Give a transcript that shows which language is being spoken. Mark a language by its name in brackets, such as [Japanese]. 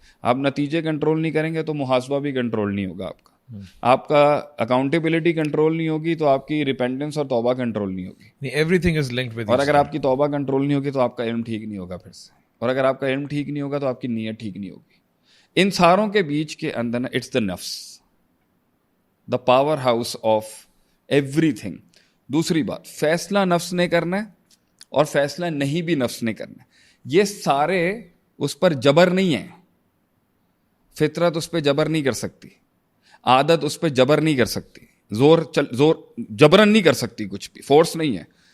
[Urdu] آپ نتیجے کنٹرول نہیں کریں گے تو محاسبہ بھی کنٹرول نہیں ہوگا آپ کا. آپ کا اکاؤنٹیبلٹی کنٹرول نہیں ہوگی تو آپ کی ریپینٹنس اور توبہ کنٹرول نہیں ہوگی. [English] Everything is linked with. [Urdu] اور اگر آپ کی توبہ کنٹرول نہیں ہوگی تو آپ کا علم ٹھیک نہیں ہوگا پھر سے, اور اگر آپ کا علم ٹھیک نہیں ہوگا تو آپ کی نیت ٹھیک نہیں ہوگی. ان ساروں کے بیچ کے اندر نا [English] It's the نفس, the powerhouse of everything. [Urdu] دوسری بات, فیصلہ نفس نے کرنا ہے اور فیصلہ نہیں بھی نفس نے کرنا ہے. یہ سارے اس پر جبر نہیں ہے. فطرت اس پہ جبر نہیں کر سکتی, عادت اس پہ جبر نہیں کر سکتی, زور جبرن نہیں کر سکتی, کچھ بھی فورس نہیں ہے.